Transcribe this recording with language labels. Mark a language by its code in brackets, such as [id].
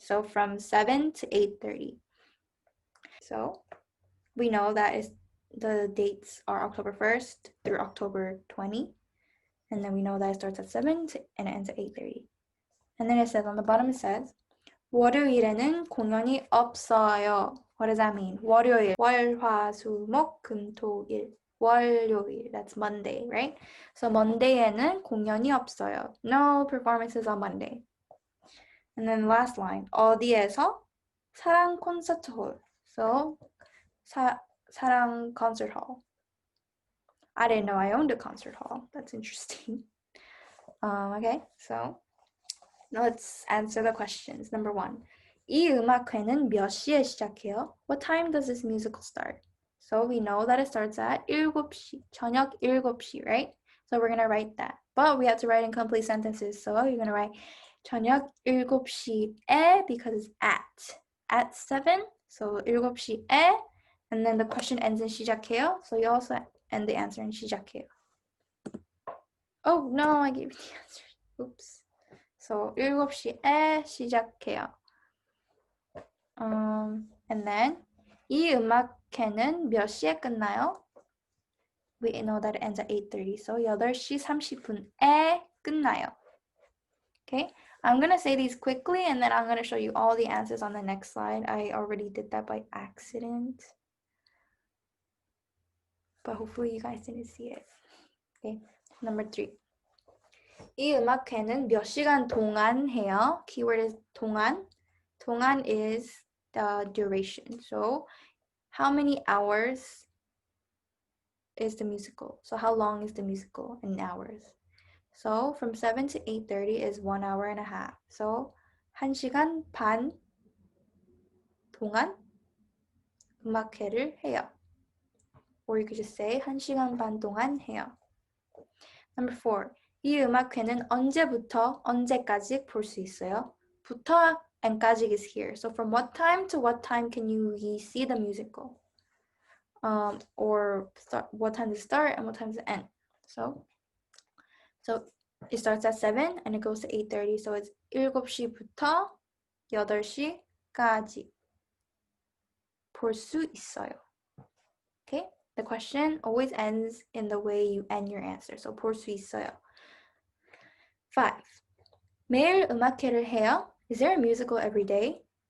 [en] So from 7 to 8:30. So we know that the dates are October 1st through October 20. And then we know that it starts at 7 and it ends at 8:30. And then it says on the bottom, it says [ko] 월요일에는 공연이 없어요. [en] What does that mean? [ko] 월요일, 월, 화, 수, 목, 금, 토, 일. [en] 월요일, that's Monday, right? [ko] So Monday에는 공연이 없어요. [en] No performances on Monday. And then last line, [ko] 어디에서? 사랑 콘서트 홀. [en] So 사랑 concert hall. I didn't know I owned a concert hall. That's interesting. Okay, so let's answer the questions. Number 1. [ko] 이 음악회는 몇 시에 시작해요? [en] What time does this musical start? So we know that it starts at 7시, 저녁 7시, right? So we're going to write that. But we have to write in complete sentences. So you're going to write 저녁 7시에 because it's at 7. So 7시에, and then the question ends in 시작해요. So you also end the answer in 시작해요. Oh, no, I gave you the answer. Oops. So [ko] 7시에 시작해요. [en] And then [ko] 이 음악회는 몇 시에 끝나요? [en] We know that it ends at 8:30. So 8시 30분에 끝나요. Okay, I'm going to say these quickly and then I'm going to show you all the answers on the next slide. I already did that by accident, but hopefully you guys didn't see it. Okay, number 3. [ko] 이 음악회는 몇 시간 동안 해요? [en] Keyword is 동안. 동안 is the duration. So how many hours is the musical? So how long is the musical in hours? So from 7 to 8:30 is 1 hour and a half. [ko] So 1시간 반 동안 음악회를 해요. [en] Or you could just say [ko] 1시간 반 동안 해요. [en] Number 4. [ko] 이 음악회는 언제부터 언제까지 볼 수 있어요? [en] 부터 and 까지 is here. So from what time to what time can you see the musical? Or what time to start and what time to end. So it starts at 7 and it goes to 8:30. So it's [ko] 7시부터 8시까지 볼 수 있어요. [en] Okay? The question always ends in the way you end your answer. [ko] So 볼 수 있어요. 5. 매일 음악회를 해요? [en] Is there a musical every day?